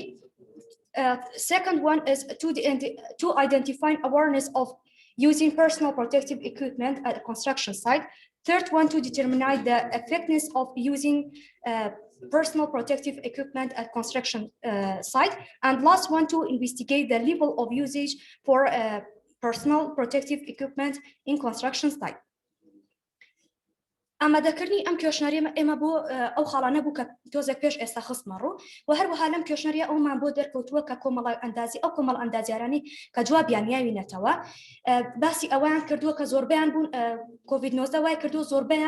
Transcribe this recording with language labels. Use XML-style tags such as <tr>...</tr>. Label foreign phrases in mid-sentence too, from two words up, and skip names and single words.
<en>Second one is to identify awareness of using personal protective equipment at a construction site. Third one to determine the effectiveness of using personal protective equipment at construction site. And last one to investigate the level of usage for personal protective equipment in construction site.</en> <ckb>ئامادەکردنی ئەم کێشنەری ئێمە بۆ ئەو خاڵانە بوو کە تۆزێک پێش ئێستا خستمە ڕوو و هەروەها لەم کێشنەریە ئەومان بۆ دەرکەوتووە کە کۆمەڵ ئەندازی ئەو کۆمەڵ ئەندازیارانی کە جوابیان یاوینەتەوە باسی ئەویان کردووە کە زۆربیان بوون کۆڤید-19 وای کردو زۆربیان</ckb>